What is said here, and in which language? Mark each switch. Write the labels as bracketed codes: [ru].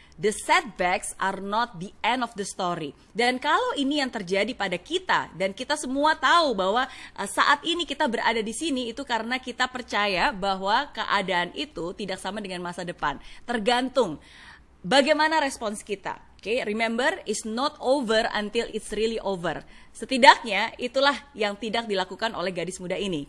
[en] The setbacks are not the end of the story. [id] Dan kalau ini yang terjadi pada kita, dan kita semua tahu bahwa saat ini kita berada di sini, itu karena kita percaya bahwa keadaan itu tidak sama dengan masa depan. Tergantung bagaimana respons kita. [en] Okay, remember, it's not over until it's really over. [id] Setidaknya itulah yang tidak dilakukan oleh gadis muda ini.